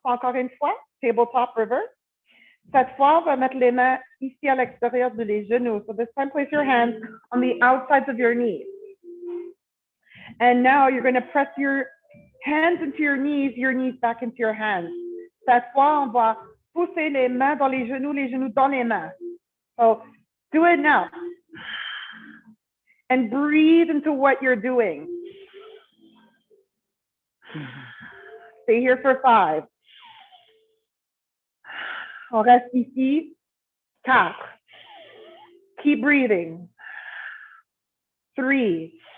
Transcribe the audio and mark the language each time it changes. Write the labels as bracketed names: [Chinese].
[French] Encore une fois, tabletop reverse. Cette fois, on va mettre les mains ici à l'extérieur de les genoux. [English] So this time, place your hands on the outsides of your knees. And now you're going to press your hands into your knees back into your hands. [French] Cette fois, on va pousser les mains dans les genoux dans les mains. [English] So do it now. And breathe into what you're doing. Stay here for 5. [French] On reste ici. 4. [English] Keep breathing. [French] 3.